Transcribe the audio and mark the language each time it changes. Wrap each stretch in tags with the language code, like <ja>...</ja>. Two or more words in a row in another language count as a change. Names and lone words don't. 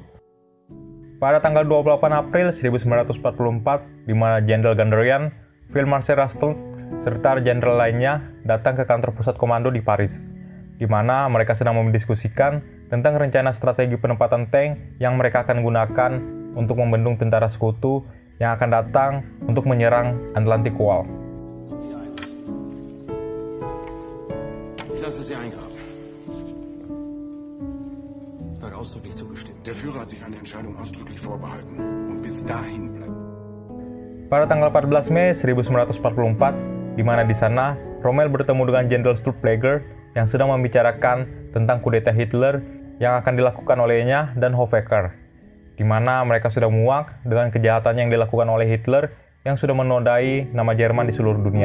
<id>Pada tanggal 28 April 1944, di mana Jenderal Guderian, Feldmarschall Rastel, serta jenderal lainnya datang ke kantor pusat komando di Paris, di mana mereka sedang mendiskusikan tentang rencana strategi penempatan tank yang mereka akan gunakan untuk membendung tentara sekutu yang akan datang untuk menyerang Atlantic Wall.</id> <de>Ich lasse Sie einkaufen. Hat ausdrücklich zugestimmt. Der Führer hat sich eine Entscheidung ausdrücklich vorbehalten. Und bis dahin bleibt.</de> <id>Pada tanggal 14 Mei 1944, di mana di sana Rommel bertemu dengan Jenderal Stulpfleger yang sedang membicarakan tentang kudeta Hitler yang akan dilakukan olehnya dan Hofacker, di mana mereka sudah muak dengan kejahatan yang dilakukan oleh Hitler yang sudah menodai nama Jerman di seluruh dunia.</id>